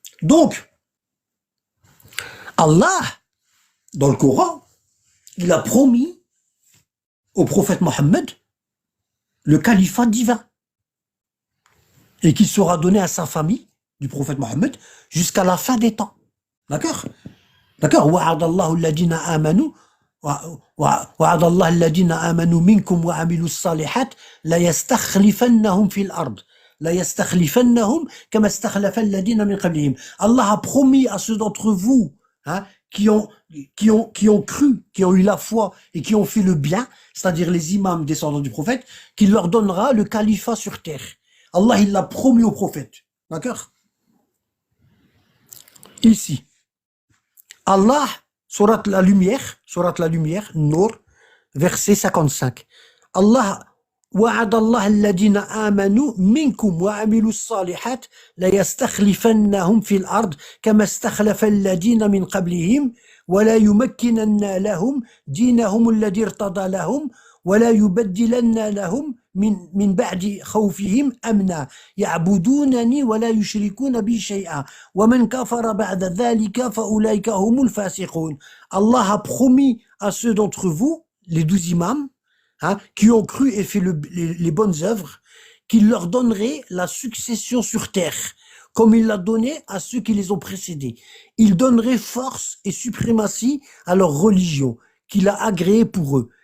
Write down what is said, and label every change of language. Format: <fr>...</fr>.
<fr>Donc, Allah, dans le Coran, il a promis au prophète Mohammed le califat divin et qui sera donné à sa famille du prophète Mohammed jusqu'à la fin des temps. D'accord? D'accord?</fr> <ar>وعد الله الذين آمنوا وعد الله الذين آمنوا منكم وعملوا الصالحات لا يستخلفنهم في الأرض لا يستخلفنهم كما استخلف الذين من قبلهم.</ar> <fr>Allah a promis à ceux d'entre vous, hein, qui ont cru, qui ont eu la foi et qui ont fait le bien, c'est-à-dire les imams descendants du prophète, qu'il leur donnera le califat sur terre. Allah, il l'a promis au prophète. D'accord? Ici. Allah, surat la lumière, Nour, verset 55.</fr> <ar>Allah, وعد الله الذين آمنوا منكم وعملوا الصالحات ليستخلفنهم في الأرض كما استخلف الذين من قبلهم ولا يمكنن لهم دينهم الذي ارتضى لهم ولا يبدلن لهم من بعد خوفهم أمنا يعبدونني ولا يشركون بي شيئا ومن كفر بعد ذلك فأولئك هم الفاسقون.</ar> <fr>Allah a promis à ceux d'entre vous, les 12 imams, hein, qui ont cru et fait les bonnes œuvres, qu'il leur donnerait la succession sur terre, comme il l'a donné à ceux qui les ont précédés. Il donnerait force et suprématie à leur religion, qu'il a agréée pour eux.</fr>